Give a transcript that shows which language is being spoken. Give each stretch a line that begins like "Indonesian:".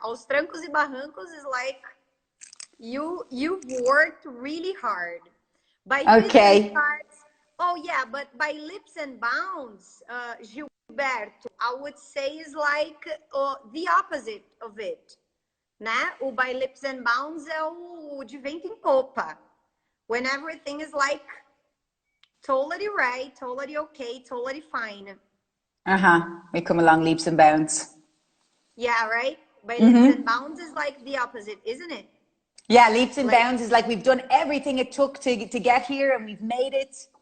Portuguese: Aos trancos e barrancos
English: is like you worked really hard. By starts, oh yeah, but by leaps and bounds, Gilberto, I would say is like the opposite of it.
Portuguese: Né? O
English: by leaps and bounds
Portuguese: é o de vento em popa.
English: When everything is like totally right, totally okay, totally fine. We come along leaps and bounds. Yeah, right? By leaps and bounds is like the opposite, isn't it? Yeah, leaps and bounds is like we've done everything it took to get here and we've made it.